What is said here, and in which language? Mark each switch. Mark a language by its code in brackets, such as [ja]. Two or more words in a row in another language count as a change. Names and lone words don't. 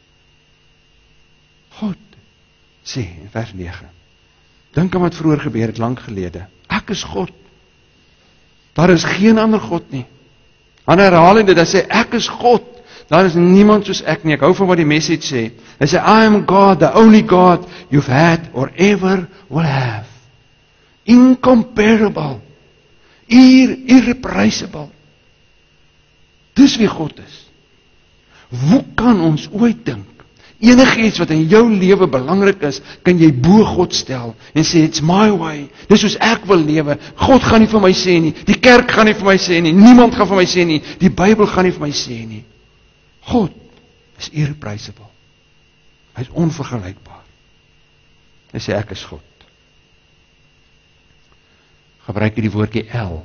[af] God sê in vers 9, dink aan wat vroeër gebeur het, lank gelede, ek is God, daar is geen ander God nie. Han herhaal dit, hy sê, ek is God, daar is niemand soos ek nie. Ek hou van wat die message sê. Hy sê, [en] I am God, the only God you've had or ever will have. Incomparable. Irreplaceable. [af] Dis wie God is. Hoe kan ons ooit dink, enigiets wat in jou lewe belangrik is, kan jy bo God stel, en sê, [en] it's my way, [af] dis soos ek wil lewe, God gaan nie vir my sê nie, die kerk gaan nie vir my sê nie, niemand gaan vir my sê nie, die Bybel gaan nie vir my sê nie. [en] God is irreplaceable. [af] Hy is onvergelykbaar. Hy sê, ek is God. Gebruik hy die woordjie El.